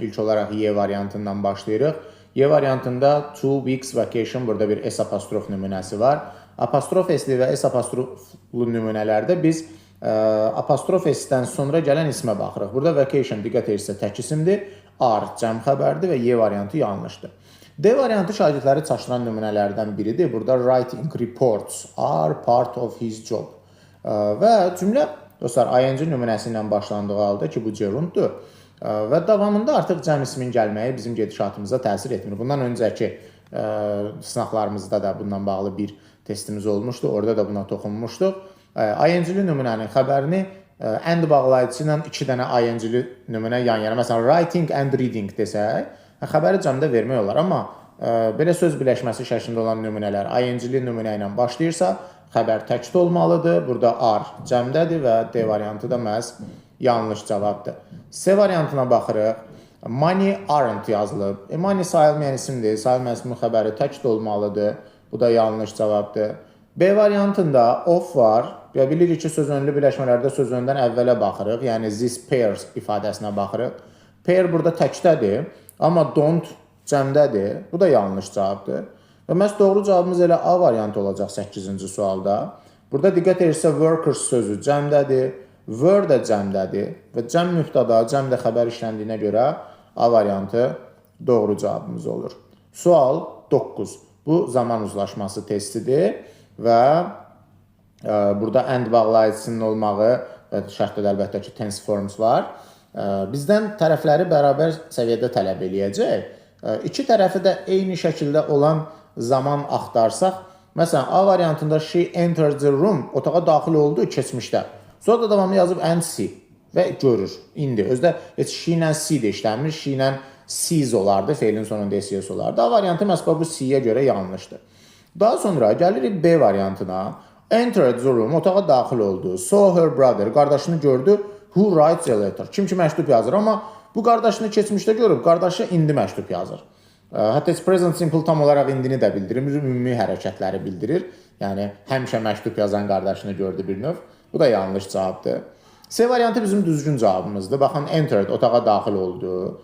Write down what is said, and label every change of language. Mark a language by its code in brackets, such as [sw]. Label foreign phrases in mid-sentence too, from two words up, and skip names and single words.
[az] İlk olaraq Y variantından başlayırıq. Y variantında 2 [en] weeks vacation, [az] burada bir S apostrof nümunəsi var. Apostrof S-li və S apostroflu nümunələrdə biz apostrof S-dən sonra gələn ismə baxırıq. Burada vacation diqqət edirsə tək isimdir, are cəm xəbərdir və Y variantı yanlışdır. D variantı şagirdləri çaşdıran nümunələrdən biridir. [en] Burada writing reports are part of his job. [az] Və cümlə dostlar ING nümunəsi ilə başlandığı halda ki, bu gerunddur. Və davamında artıq cəm ismin gəlməyi bizim gedişatımıza təsir etmir. Bundan öncəki sınaqlarımızda da bundan bağlı bir testimiz olmuşdu. Orada da buna toxunmuşduq. ING-li nümunənin xəbərini and bağlayıcısı ilə 2 dənə ING-li nümunə yan-yana, məsələn, [en] writing and reading [az] desək, xəbəri cəmdə vermək olar. Amma belə söz birləşməsi şəklində olan nümunələr ING-li nümunə ilə başlayırsa, xəbər təkdə olmalıdır. Burada are cəmdədir və D variantı da məhz yanlış cavabdır. C variantına baxırıq. [en] Money aren't [az] yazılıb. Money sayılmayan isimdir. Sayılmayan ismin xəbəri təkdə olmalıdır. Bu da yanlış cavabdır. B variantında of var. Və bilirik ki, sözönlü birləşmələrdə sözöndən əvvələ baxırıq. Yəni [en] this pairs [az] ifadəsinə baxırıq. Pair burada təkdədir, amma don't cəmdədir. Bu da yanlış cavabdır. Və məhz doğru cavabımız elə A variantı olacaq 8-ci sualda. Burada diqqət edirsə workers sözü cəmdədir, were də cəmdədir və cəm mübtada, cəm də xəbər işləndiyinə görə A variantı doğru cavabımız olur. Sual 9. Bu zaman uzlaşması testidir və burada and bağlayıcısının olmağı və şərtdə də əlbəttə ki, [en] tense forms [az] var. Bizdən tərəfləri bərabər səviyyədə tələb eləyəcək. İki tərəfi də eyni şəkildə olan zaman axtarsaq, məsələn, A variantında [en] she entered the room, [az] otağa daxil oldu keçmişdə. Sonra da davamlı yazıb [en] and see [az] və görür. İndi özdə heç she ilə see də işlənmir, she ilə sees olardı, feilin sonunda ses olardı. A variantı məhz bu see-yə görə yanlışdır. Daha sonra gəlirik B variantına. [en] Entered the room, [az] otağa daxil oldu. [en] Saw her brother, [az] qardaşını gördü. [en] Who writes a letter, [az] kim ki məktub yazır. Amma bu qardaşını keçmişdə görüb, qardaşı indi məktub yazır. Hətta [en] present simple [az] tam olaraq indini də bildirir, ümumi hərəkətləri bildirir. Yəni, həmişə məktub yazan qardaşını gördü bir növ. Bu da yanlış cavabdır. C variantı bizim düzgün cavabımızdır. Baxın, entered, otağa daxil oldu.